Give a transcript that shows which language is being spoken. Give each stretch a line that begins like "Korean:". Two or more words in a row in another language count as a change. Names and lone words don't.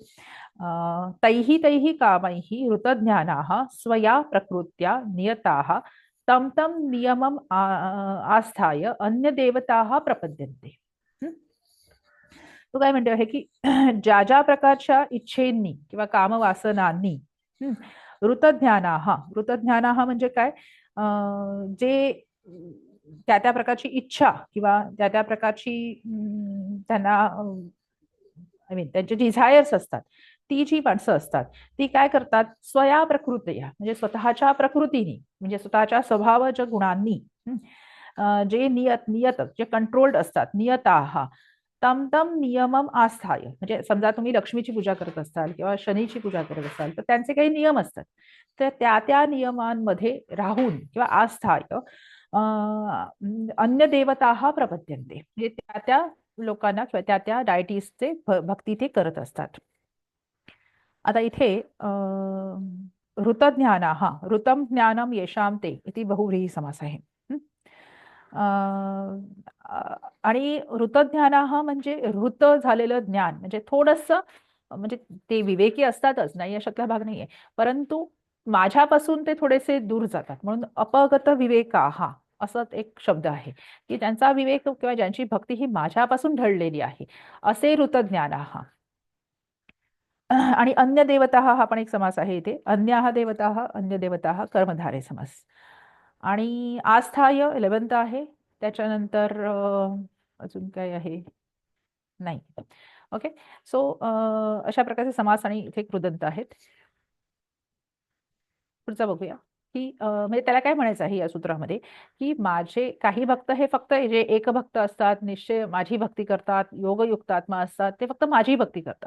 Sanskrit: तैः तैः कामैः ऋतज्ञानाः स्वया प्रकृत्या नियताः तं तं नियमम् आस्थाय अन्य देवताः प्रपद्यन्ते.
Marathi: तो काय म्हणतो आहे की ज्या ज्या प्रकारच्या इच्छेंनी किंवा कामवासनांनी ऋतज्ञानाः म्हणजे काय, जे त्या त्या प्रकारची इच्छा किंवा त्या त्या प्रकारची त्यांना
English: I mean
Marathi: त्यांचे डिझायर्स असतात, ती जी माणसं असतात ती काय करतात,
Sanskrit: स्वया प्रकृतया
Marathi: म्हणजे स्वतःच्या प्रकृतीने म्हणजे स्वतःच्या स्वभावाच्या गुणांनी जे नियत जे कंट्रोल्ड असतात,
Sanskrit: नियताः तम तम नियमम आस्थाय
Marathi: म्हणजे समजा तुम्ही लक्ष्मीची पूजा करत असाल किंवा शनीची पूजा करत असाल तर त्यांचे काही नियम असतात, तर त्या त्या नियमांमध्ये राहून किंवा
Sanskrit: आस्थाय अन्य देवताः प्रपद्यन्ते
Marathi: म्हणजे त्या त्या लोकांना किंवा त्या त्या डायटीजचे भक्ती ते करत असतात. आता इथे
Sanskrit: ऋतज्ञानाः ऋतम ज्ञानम येषां ते इति
Marathi: बहुव्रीही समास आहे. आणि ऋतज्ञानाः म्हणजे ऋत झालेलं ज्ञान म्हणजे थोडंसं म्हणजे ते विवेकी असतातच, नाही अशातला भाग नाहीये, परंतु माझ्यापासून ते थोडेसे दूर जातात म्हणून
Sanskrit: अपगत विवेकाः
Marathi: असं एक शब्द आहे की ज्यांचा विवेक किंवा ज्यांची भक्ती ही माझ्यापासून ढळलेली आहे, असे ऋतज्ञानाः. आणि अन्य देवता हा पण एक समास आहे इथे.
Sanskrit: अन्याः देवताः, अन्य देवताः, कर्मधारय समास.
Marathi: आणि आस्थाय 11th आहे. त्याच्यानंतर अजून काय आहे? नाही. ओके. सो अशा प्रकारचे समास आणि इथे कृदंत आहेत. पुढचा बघूया की म्हणजे त्याला काय म्हणायचं आहे या सूत्रामध्ये, की माझे काही भक्त हे फक्त जे एकभक्त असतात, निश्चय माझी भक्ती करतात, योगयुक्त आत्मा असतात, ते फक्त माझी भक्ती करतात.